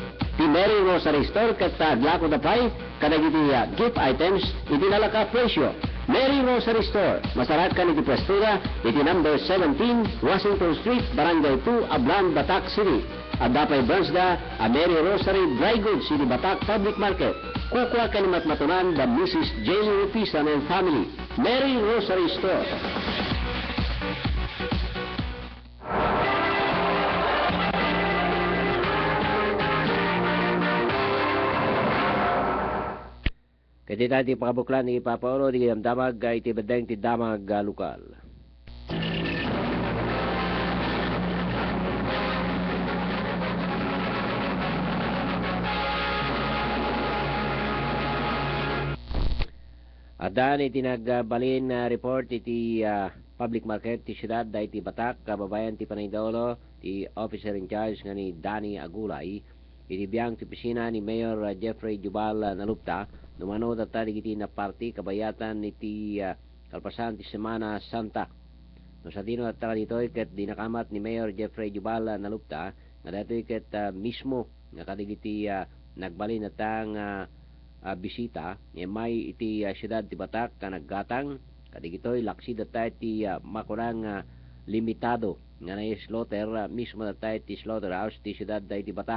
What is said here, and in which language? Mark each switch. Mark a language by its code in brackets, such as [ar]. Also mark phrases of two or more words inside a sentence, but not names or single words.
[ilo] Ti Mary Rosary Store kat taglako da pay, kadagiti gift items, iti nalaka presyo. Mary Rosary Store, masarat ka iti prestura, iti number 17, Washington Street, Barangay 2, Ablan, Batak City. At dapay branch da, a Mary Rosary Dry Goods, iti Batak Public Market. Kukwa ka ni matmatunan da Mrs. Jamie Rupisan [en] and family. [ilo] Mary Rosary Store. Kaya dati pakabuklan ni Papaulo di damag iti bedeng ti damag lokal. Adan iti nagbalin report iti [en] public market [ilo] ti siyudad da iti Batak, kababayan ti Panay-Dolo, ti [en] officer in charge [ilo] nga ni Danny Agulay, iti biyang ti pisina ni Mayor Jeffrey Jubal Nalupta, numano data iti na party kabayatan iti kalpasan ti Semana Santa. No sa dino data dito iket dinakamat ni Mayor Jeffrey Jubal Nalupta, nga dito iket mismo nga kadigiti nagbalin natang bisita may iti siyudad ti Batak kanaggatang kadigitoy laksi data iti makurang limitado nga na slaughter mismo data iti slaughterhouse ti siyudad da iti Batak.